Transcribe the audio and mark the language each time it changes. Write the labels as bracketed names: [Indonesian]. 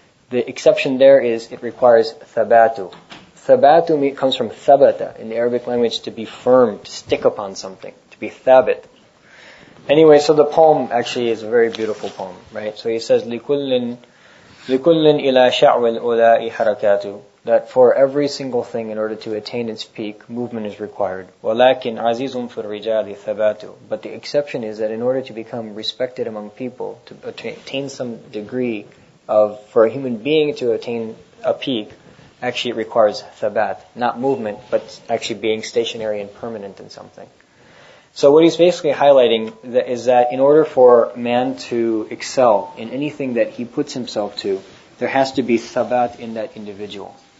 [English] The exception there is it requires thabatu. Thabatu comes from thabata in the Arabic language, to be firm, to stick upon something, to be thabit. Anyway, so the poem actually is a very beautiful poem, right? So he says, لِكُلٍّ [Arabic] لِكُلٍّ إِلَى شَعْوِ الْأُولَاءِ حَرَكَاتُ. [English] That for every single thing, in order to attain its peak, movement is required. [Arabic] وَلَكِنْ عَزِيزٌ فِي الرِّجَالِ ثَبَاتُ. [English] But the exception is that in order to become respected among people, to attain some degree of, for a human being to attain a peak, actually it requires thabat, not movement, but actually being stationary and permanent in something. So what he's basically highlighting is that in order for man to excel in anything that he puts himself to, there has to be thabat in that individual.